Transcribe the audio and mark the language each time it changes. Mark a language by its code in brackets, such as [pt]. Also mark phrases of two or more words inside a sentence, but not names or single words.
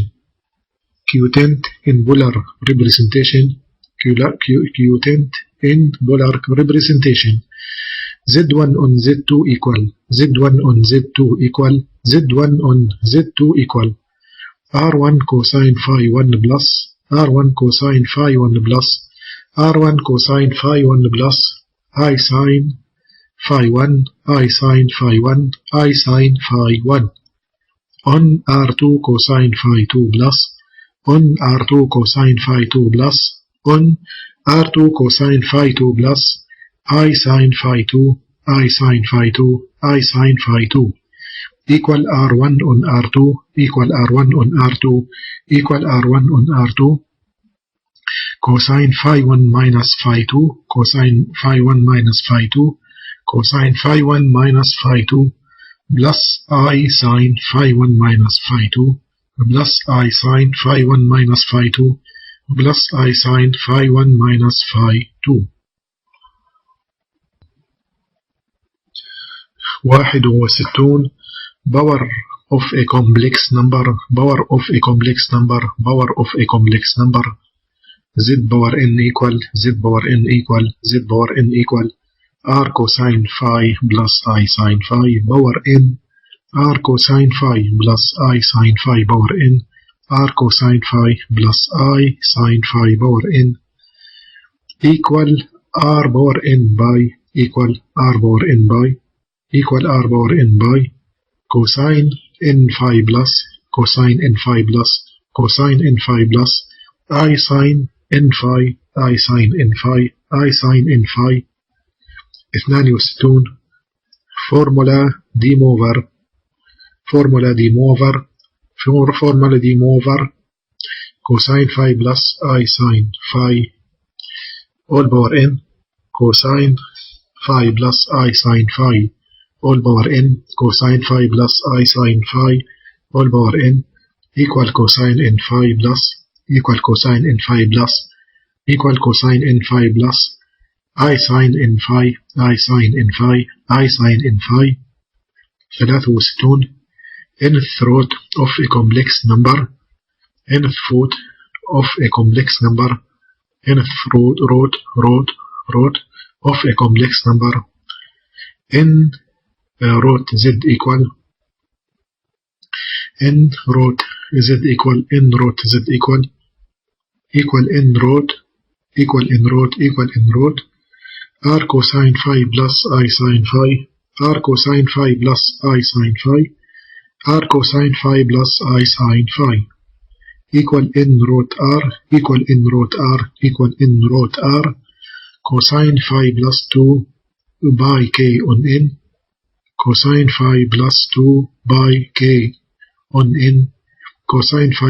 [en] Quotient in polar representation. Quotient in polar representation. Z1 on Z2 equal Z1 on Z2 equal Z1 on Z2 equal R1 cosine phi 1 plus R1 cosine phi 1 plus R1 cosine phi 1 plus I sin phi 1 I sin phi 1 I sin phi 1 on R2 cosine phi 2 plus on R2 cosine phi 2 plus on R2 cosine phi 2 plus I sin phi 2 I sin phi 2 I sin phi 2 equal R1 on R2 equal R1 on R2 equal R1 on R2 cosine phi 1 minus phi 2 cosine phi 1 minus phi 2 cosine phi 1 minus phi 2 plus I sin phi 1 minus phi 2 plus I sin phi 1 minus phi 2 plus I sin phi 1 minus phi 2 61 power of a complex number power of a complex number power of a complex number z power n equal z power n equal z power n equal r cosine phi plus I sin phi power n r cosine phi plus I sin phi power n r cosine phi plus I sin phi power n equal r power n by equal r power n by equal r power n by cosine n phi plus cosine n phi plus cosine n phi plus I sin n phi I sin n phi I sin n phi 62 formula دي موفر formula دي موفر formula دي موفر cosine phi plus I sin phi all power n cosine phi plus I sin phi all power n cosine phi plus I sin phi all power n equal cosine n phi plus equal cosine n phi plus equal cosine n phi plus I sin n phi I sin n phi I sin n phi 63 nth root of a complex number nth root of a complex number nth root of a complex number n root z equal n root z equal n root z equal n root equal n root equal n root r cosine phi plus I sin phi r cosine phi plus I sin phi r cosine phi plus I sin phi equal n root r equal n root r equal n root r cosine phi plus 2 by k on n cosine phi plus 2 by k on n cosine phi